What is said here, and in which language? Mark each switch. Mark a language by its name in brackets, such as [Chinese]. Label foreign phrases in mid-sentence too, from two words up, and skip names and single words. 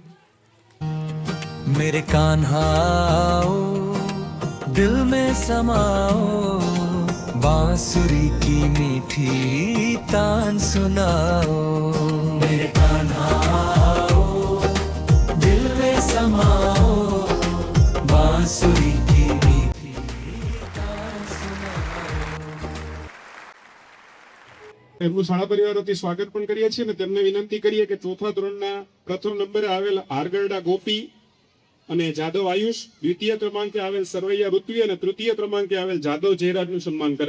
[Hindi] मेरे कान्हा दिल में समाओ, बांसुरी की मीठी तान सुनाओ. मेरे कान्हा दिल में समाओ, बांसुरी की मीठी तान सुनाओ. [Gujarati] એમનું શાળા પરિવારોથી સ્વાગત પણ કરીએ છીએ અને તેમને વિનંતી કરીએ કે ચોથા ધોરણના પ્રથમ નંબરે આવેલ આરગરડા ગોપી અને જાદવ આયુષ, દ્વિતીય ક્રમાંકે આવેલ સરવૈયા ઋત્વી અને તૃતીય ક્રમાંકે આવેલ જાદવ જયરાજનું સન્માન કરે.